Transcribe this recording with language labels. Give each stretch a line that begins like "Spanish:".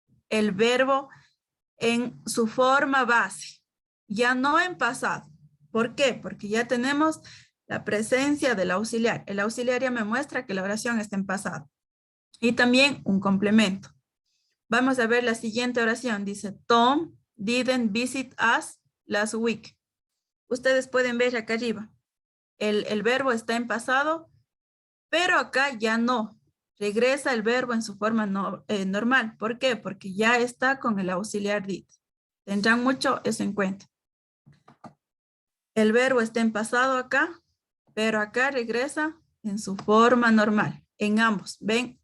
Spanish: El verbo en su forma base, ya no en pasado. ¿Por qué? Porque ya tenemos la presencia del auxiliar. El auxiliar ya me muestra que la oración está en pasado. Y también un complemento. Vamos a ver la siguiente oración. Dice,
English: Tom didn't visit us last week.
Spanish: Ustedes pueden ver acá arriba. El verbo está en pasado, pero acá ya no. Regresa el verbo en su forma normal. ¿Por qué? Porque ya está con el auxiliar did. Tendrán mucho eso en cuenta. El verbo está en pasado acá, pero acá regresa en su forma normal. En ambos. ¿Ven?